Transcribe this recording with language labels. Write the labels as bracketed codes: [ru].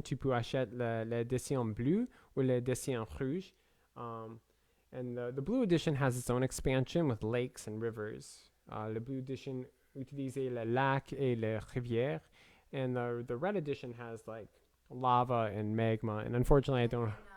[fr] Tu peux acheter l'édition bleue ou l'édition rouge. [en] And the blue edition has its own expansion with lakes and rivers. [fr] Le [en] blue edition [fr] utilise le lac et les rivières. [en] And the red edition has like lava and magma. And unfortunately, I don't...